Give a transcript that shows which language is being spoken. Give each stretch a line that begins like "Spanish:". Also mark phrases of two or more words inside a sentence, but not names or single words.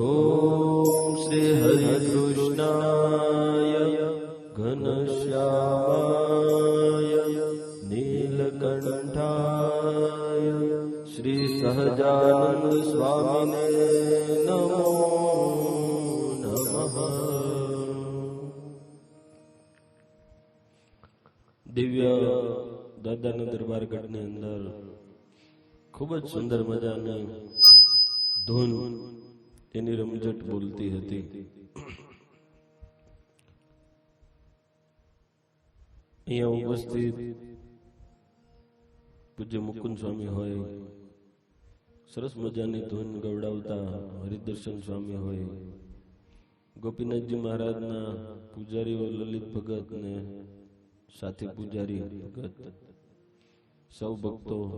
Sanskrit: ओम श्री हरिकृष्णाय घनश्यामाय नीलकंठाय श्री सहजानंद स्वामिने नमो नमः।
Gujarati: દિવ્ય દાદાના દરબાર ગઢની અંદર ખૂબ જ સુંદર મજાની ધૂન એની રમઝટ બોલતી હતી. અહીંયા ઉપસ્થિત પૂજ્ય મુકુંદ સ્વામી હોય, સરસ મજાની ધૂન ગવડાવતા હરિદર્શન સ્વામી હોય, ગોપીનાથજી મહારાજના પૂજારીઓ લલિત ભગત ને સાથી પૂજારી ભગત, સૌ ભક્તો